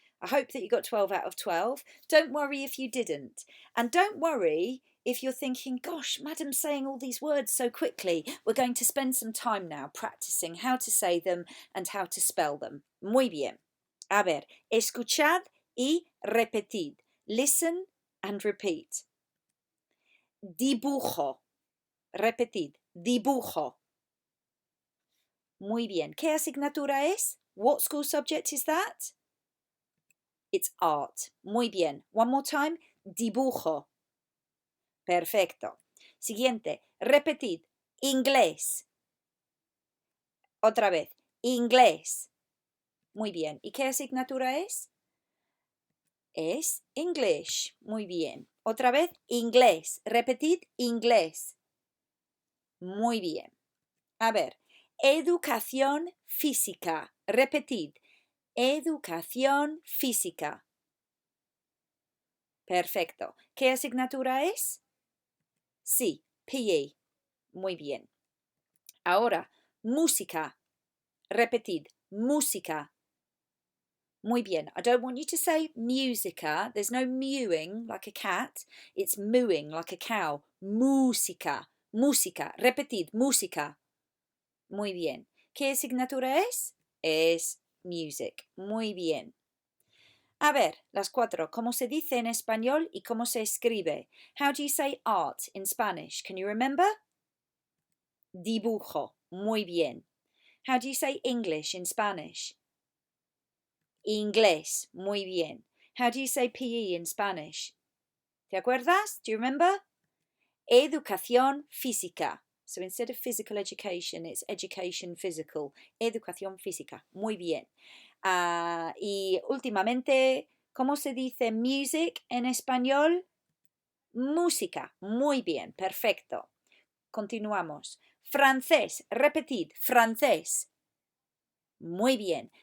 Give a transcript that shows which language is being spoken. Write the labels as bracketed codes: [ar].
[en] I hope that you got 12 out of 12. Don't worry if you didn't. And don't worry if you're thinking, gosh, Madam's saying all these words so quickly. We're going to spend some time now practicing how to say them and how to spell them. [es] Muy bien. A ver, escuchad y repetid. [en] Listen and repeat. [es] Dibujo. Repetid. Dibujo. Muy bien. ¿Qué asignatura es? [en] What school subject is that? It's art. [es] Muy bien. [en] One more time. [es] Dibujo. Perfecto. Siguiente. Repetid. Inglés. Otra vez. Inglés. Muy bien. ¿Y qué asignatura es? Es English. Muy bien. Otra vez. Inglés. Repetid. Inglés. Muy bien. A ver. Educación física. Repetid. Educación física. Perfecto. ¿Qué asignatura es? Sí, PE. Muy bien. Ahora, música. Repetid, música. Muy bien. [en] I don't want you to say musica. There's no mewing like a cat. It's mooing like a cow. Música, música. [es] Repetid, música. Muy bien. ¿Qué asignatura es? Es music. Muy bien. A ver, las cuatro. ¿Cómo se dice en español y cómo se escribe? [en] How do you say art in Spanish? Can you remember? [es] Dibujo. Muy bien. [en] How do you say English in Spanish? Inglés. [es] Muy bien. [en] How do you say PE in Spanish? [es] ¿Te acuerdas? [en] Do you remember? Educación física. So instead of physical education, it's education physical. [es] Educación física. Muy bien. Y últimamente, ¿cómo se dice music en español? Música. Muy bien. Perfecto. Continuamos. Francés. Repetid. Francés. Muy bien.